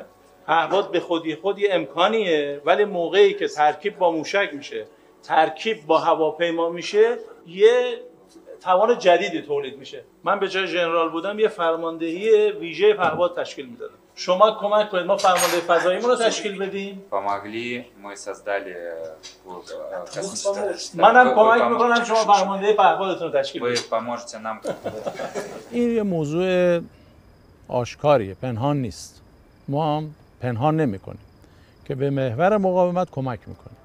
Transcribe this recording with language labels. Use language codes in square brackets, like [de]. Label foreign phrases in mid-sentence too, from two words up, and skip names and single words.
[fa] پهپاد به خودی خود یه امکانیه، ولی موقعی که ترکیب با موشک میشه، ترکیب با هواپیما میشه، یه توان جدیدی تولید میشه. من به جای ژنرال بودم یه فرماندهی ویژه پهپاد تشکیل میدادم. شما کمک کنید ما فرمانده فضاییمون رو تشکیل بدیم. [ru] Помогли, мы создали [fa] منم کمک میکنم شما فرمانده پهپادتون رو تشکیل بدید. [ru] Вы поможете нам. [fa] این یه موضوع آشکاریه، پنهان نیست. ما هم پنهان نمی‌کنیم که به محور مقاومت کمک میکنیم.